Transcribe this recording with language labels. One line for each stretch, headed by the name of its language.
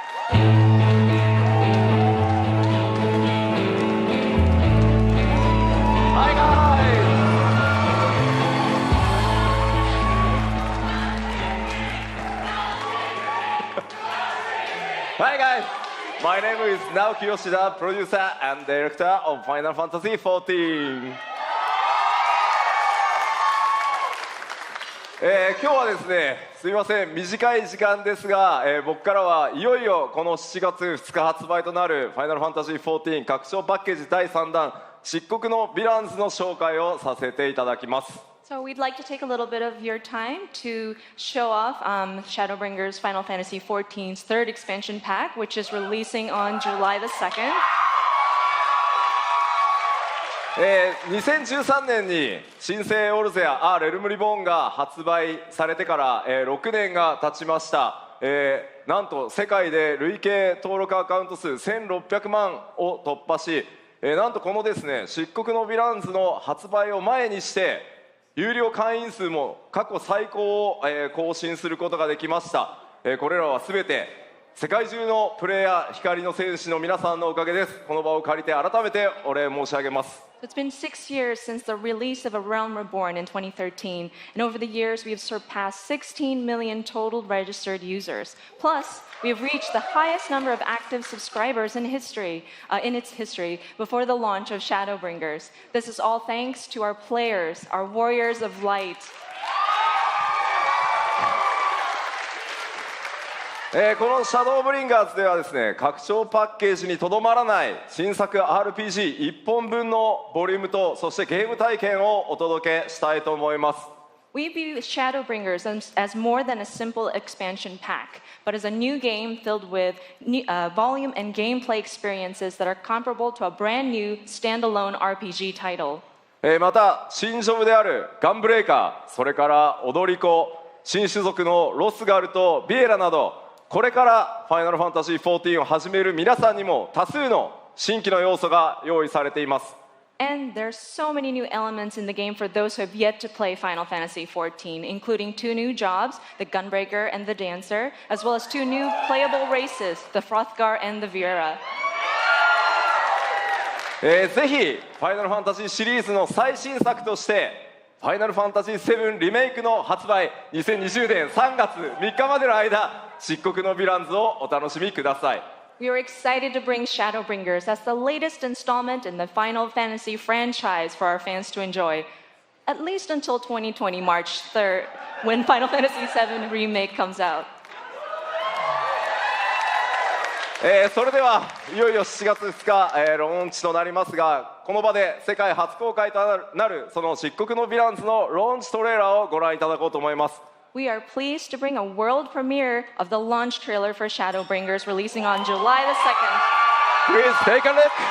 English: Hi guys! Hi guys! My name is Naoki Yoshida, producer and director of Final Fantasy XIV.
Japanese: 今日はですね、すいません、短い時間ですが、僕からはいよいよこの7月2日発売となるファイナルファンタジーXIV拡張パッケージ第3弾漆黒のヴィランズの紹介をさせていただきます。
English: So we'd like to take a little bit of your time to show off Shadowbringers Final Fantasy XIV's third expansion pack, which is releasing on July the 2nd.
Japanese: 2013年に新生オルゼア・レルムリボーンが発売されてから、6年が経ちました。なんと世界で累計登録アカウント数1600万を突破し、なんとこのですね、漆黒のヴィランズの発売を前にして有料会員数も過去最高を、更新することができました。これらは全て世界中のプレイヤー光の戦士の皆さんのおかげです。この場を借りて改めてお礼申し上げます。
English: It's been 6 years since the release of A Realm Reborn in 2013, and over the years we have surpassed 16 million total registered users. Plus, we have reached the highest number of active subscribers in its history before the launch of Shadowbringers. This is all thanks to our players, our warriors of light.
Japanese: このシャドーブリンガーズではですね、拡張パッケージにとどまらない新作 RPG1 本分のボリュームとそしてゲーム体験をお届けしたいと思います。
English: We view Shadowbringers as more than a simple expansion pack, but as a new game filled with volume and gameplay experiences that are comparable to a brand new standalone RPG title.
Japanese: また新ジョブであるガンブレーカー、それから踊り子、新種族のロスガルとビエラなど、これからファイナルファンタジーXIVを始める皆さんにも多数の新規の要素が用意されています。
English: And there's so many new elements in the game for those who have yet to play Final Fantasy XIV, including 2 new jobs, the Gunbreaker and the Dancer, as well as 2 new playable races, the Frothgar and the Viera.
Japanese: ぜひファイナルファンタジーシリーズの最新作としてファイナルファンタジーVIIリメイクの発売2020年3月3日までの間、漆黒のヴィランズをお楽しみください。
English: We are excited to bring Shadowbringers as the latest installment in the Final Fantasy franchise for our fans to enjoy, at least until 2020 March 3rd, when Final Fantasy VII Remake comes out.
Japanese: それではいよいよ7月2日、ローンチとなりますが、この場で世界初公開となるその漆黒のヴィランズのローンチトレーラーをご覧いただこうと思います。
English: We are pleased to bring a world premiere of the launch trailer for Shadowbringers releasing on July the 2nd. Please take a look.